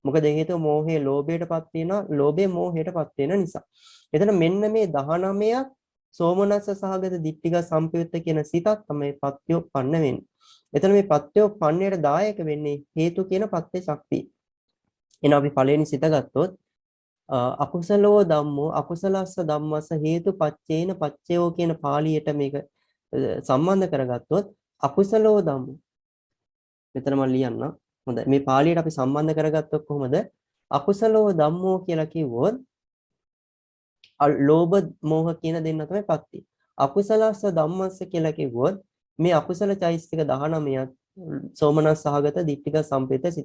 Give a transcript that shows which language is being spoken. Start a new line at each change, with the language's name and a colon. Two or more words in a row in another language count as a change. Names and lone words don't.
Sinhala: මොකද හේතුව මෝහය ලෝභයටපත් වෙනවා, ලෝභය මෝහයටපත් වෙන නිසා. එතන මෙන්න මේ 19ක්
Pali: සෝමනස්ස සහගත දිට්ඨික සම්පයුත්ත
Sinhala: කියන සිතක් තමයි පත්‍යෝපන්න වෙන්නේ. එතන මේ පත්‍යෝපන්නයට දායක වෙන්නේ හේතු කියන පත්‍ය ශක්තිය. එහෙනම් අපි පළවෙනි සිත ගත්තොත්
Pali: අකුසලෝ ධම්මෝ අකුසලස්ස ධම්මස්ස හේතුපච්චේන පච්චයෝ
Sinhala: කියන පාළියට මේක සම්බන්ධ කරගත්තොත්
Pali: අකුසලෝ ධම්මෝ
Sinhala: මෙතන මම ලියන්න. හොඳයි. මේ පාළියට අපි සම්බන්ධ කරගත්තොත් කොහොමද?
Pali: අකුසලෝ ධම්මෝ
Sinhala: කියලා කිව්වොත් ලෝභ මෝහ කියන දෙන්න තමයි පත්‍ය.
Pali: අකුසලස්ස ධම්මස්ස
Sinhala: කියලා කිව්වොත් මේ අකුසල චෛතසික 19ක්
Pali: සෝමනස් සහගත දිට්ඨික සම්පේත
Sinhala: සිත.